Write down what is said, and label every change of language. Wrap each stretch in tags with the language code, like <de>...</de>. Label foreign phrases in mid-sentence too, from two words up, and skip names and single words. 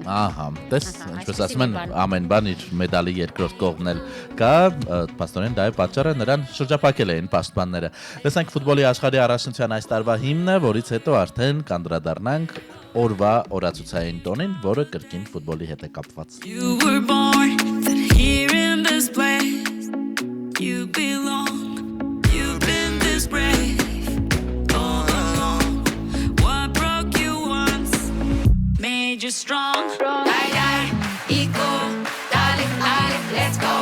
<hy>Ահա, տես, ինչպես ասում են, ամեն բան իր մեդալի երկրորդ կողմն էլ կա, փաստորեն դա է պատճառը, նրան շրջափակել էին պաշտպանները։ Տեսանք ֆուտբոլի աշխարհի առաջնության այս տարվա հիմնը, որից հետո արդեն կանդրադառնանք օրվա օրացուցային տոնին, որը կրկին ֆուտբոլի հետ է կապված։</hy> <en>You were born here in this place. You belong. You've been this brave all along. What broke you once made you strong. Die, die, ego, darling, darling, let's go.</en>